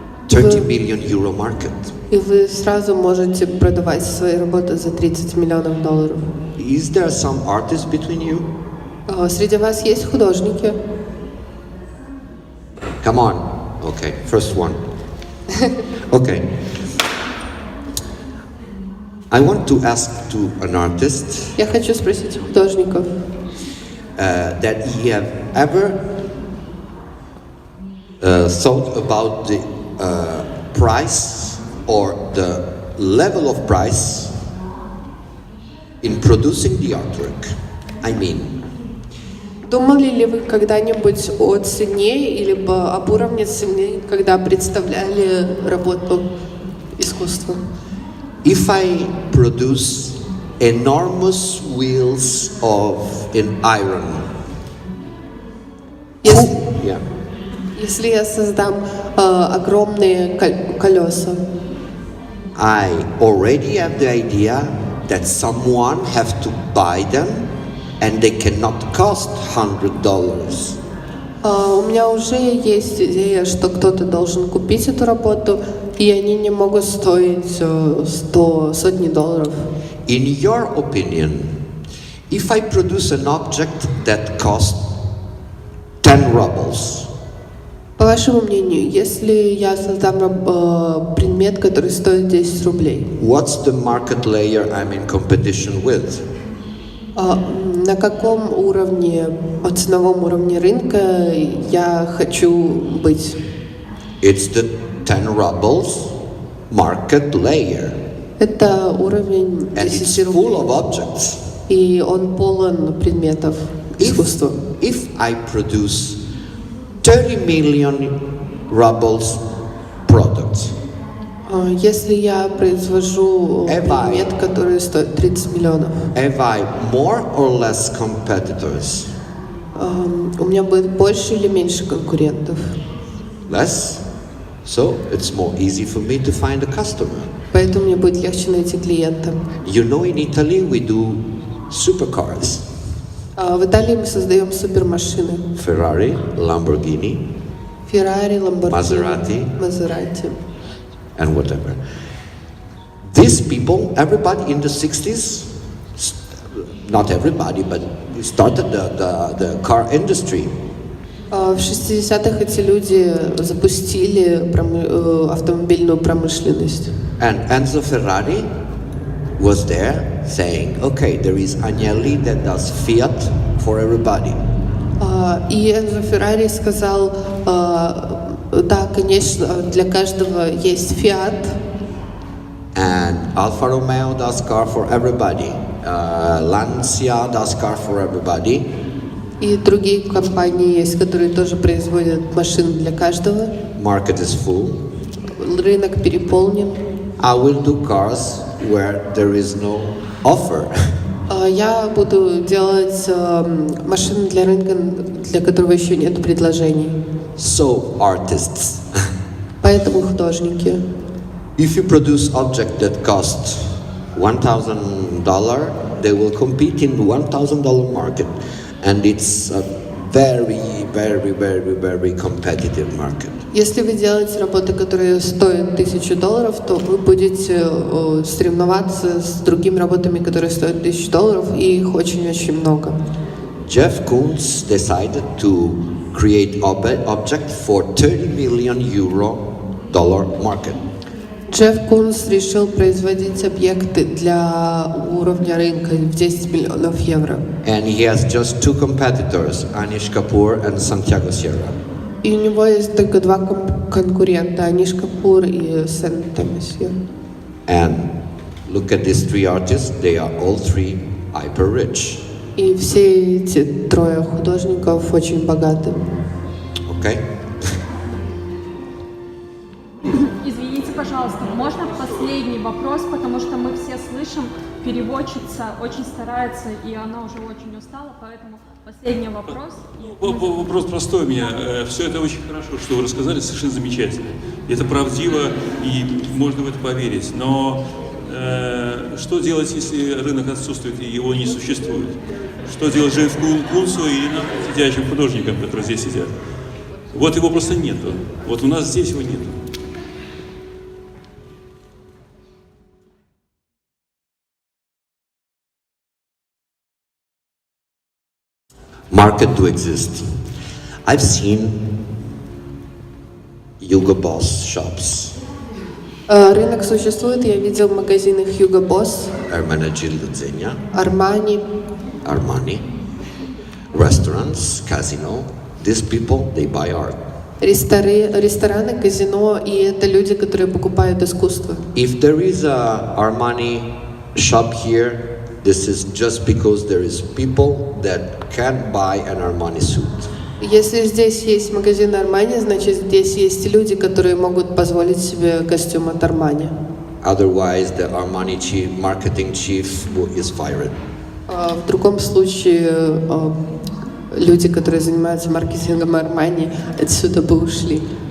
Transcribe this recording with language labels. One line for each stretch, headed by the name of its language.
English: 30 million euro market.
Russian: И вы сразу можете продавать свои работы за $30 миллионов.
English: Is there some artists between you?
Russian: Среди вас есть художники?
English: Come on. Okay, first one. Okay. I want to ask to an artist
Russian: Я хочу спросить у художников,
English: that he have ever thought about the price or the level of price in producing the artwork. I mean,
Russian: думали ли вы когда-нибудь о цене или об уровне цены, когда представляли работу искусства?
English: if I produce enormous wheels in iron, yeah.
Russian: Если я создам огромные колеса,
English: I already have the idea that someone have to buy them and they cannot cost $100.
Russian: у меня уже есть идея, что кто-то должен купить эту работу, и они не могут стоить сотни долларов.
English: in your opinion, if I produce an object that costs 10 rubles,
Russian: По вашему мнению, если я создам предмет, который стоит 10 рублей,
English: what's the market layer I'm in competition with?
Russian: на каком уровне, ценовом уровне рынка я хочу быть?
English: It's the 10 rubles market layer,
Russian: Это уровень
English: and it's
Russian: 10
English: full of
Russian: рублей.
English: objects.
Russian: И он полон предметов искусства.
English: If I produce 30 million rubles products,
Russian: Если я произвожу предмет, который стоит 30 миллионов,
English: have I more or less competitors?
Russian: у меня будет больше или меньше конкурентов?
English: Less. So it's more easy for me to find a customer.
Russian: Поэтому мне будет легче найти клиента.
English: You know, in Italy we do supercars.
Russian: В Италии мы создаем супермашины.
English: Ferrari, Lamborghini,
Russian: Феррари,
English: Maserati.
Russian: Мазерати.
English: And whatever. These people, everybody in the 60s, not everybody, but started the car industry.
Russian: В 60-х эти люди запустили автомобильную промышленность.
English: And Enzo Ferrari was there saying, okay, there is Agnelli that does Fiat for everybody.
Russian: И Энзо Феррари сказал, да, конечно, для каждого есть Fiat.
English: And Alfa Romeo does car for everybody. Lancia does car for everybody.
Russian: И другие компании есть, которые тоже производят машины для каждого.
English: Market is full.
Russian: Рынок переполнен.
English: I will do cars where there is no offer.
Russian: Я буду делать машины для рынка, для которого еще нет предложений.
English: So artists.
Russian: Поэтому художники.
English: If you produce object that costs $1,000, they will compete in the $1,000 market, and it's a very, very, very, very competitive market.
Russian: Если вы делаете работы, которые стоят $1000, то вы будете соревноваться с другими работами, которые стоят $1000, и их очень-очень много.
English: Jeff Koons decided to create object for 30 million euro dollar market.
Russian: Джефф Кунс решил производить объекты для уровня рынка в 10 миллионов евро.
English: And he has just two competitors, Anish Kapoor and Santiago Sierra.
Russian: И у него есть только два конкурента, Аниш Капур и Сен Томасье.
English: And look at these three artists, they are all three hyper rich.
Russian: И все эти трое художников очень богаты.
English: Okay?
Russian: Извините, пожалуйста, можно последний вопрос, потому что мы все слышим, переводчица очень старается, и она уже очень устала, поэтому последний вопрос. Вопрос простой у меня. Все это очень хорошо, что вы рассказали, совершенно замечательно. Это правдиво, и можно в это поверить. Но что делать, если рынок отсутствует и его не существует? Что делать Джеффу Кунсу и нам, сидящим художникам, которые здесь сидят? Вот его просто нету. Вот у нас здесь его нету.
English: Market do exist. I've seen Hugo Boss shops,
Russian: Рынок существует, я видел в магазинах Hugo Boss,
English: Ermenegildo Zegna, Armani, Armani, restaurants, casino. These people, they buy art.
Russian: рестораны, казино, и это люди, которые покупают искусство.
English: If there is a Armani shop here, this is just because there is people that can buy an Armani suit.
Russian: Если здесь есть магазин Armani, значит здесь есть люди, которые могут позволить себе костюм от Armani.
English: Otherwise, the Armani marketing chief is fired.
Russian: В другом случае люди, которые занимаются маркетингом Armani, отсюда бы ушли.